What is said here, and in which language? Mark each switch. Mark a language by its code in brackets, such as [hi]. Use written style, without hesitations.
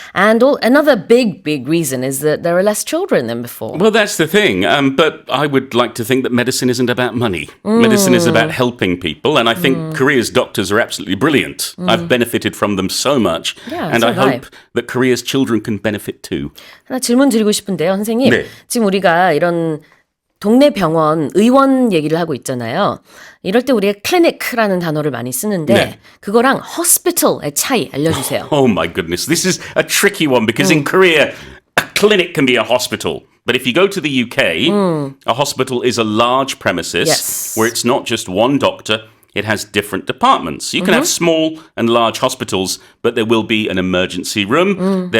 [en] And another big reason is that there are less children than before. Well, that's the thing. But I would like to think that medicine isn't about money. Medicine is about helping people. And I think Korea's doctors are absolutely brilliant. I've benefited from them so much. Yeah, and so I have I. hope that Korea's children can benefit too. [ko] 하나 질문 드리고 싶은데요, 선생님. 네. 지금 우리가 이런 동네 병원, 의원 얘기를 하고 있잖아요. 이럴 때 우리가 clinic라는 단어를 많이 쓰는데 네. 그거랑 hospital의 차이 알려주세요. [en] Oh my goodness. This is a tricky one because in Korea, a clinic can be a hospital. But if you go to the UK, a hospital is a large premises Yes. where it's not just one doctor. It has different departments. You can have small and large hospitals, but there will be an emergency room.